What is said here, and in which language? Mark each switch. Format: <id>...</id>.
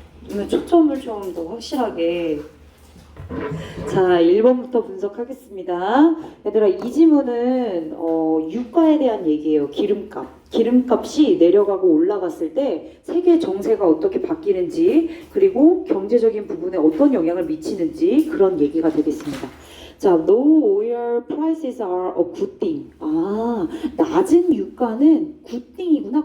<ko>오늘 초점을 좀 더 확실하게. 자, 1번부터 분석하겠습니다. 얘들아, 이 지문은 유가에 대한 얘기예요. 기름값. 기름값이 내려가고 올라갔을 때 세계 정세가 어떻게 바뀌는지, 그리고 경제적인 부분에 어떤 영향을 미치는지 그런 얘기가 되겠습니다.</ko> <en>자, low oil prices are a good thing.</en> <ko>아, 낮은 유가는</ko> <en>good thing</en> <ko>이구나.</ko>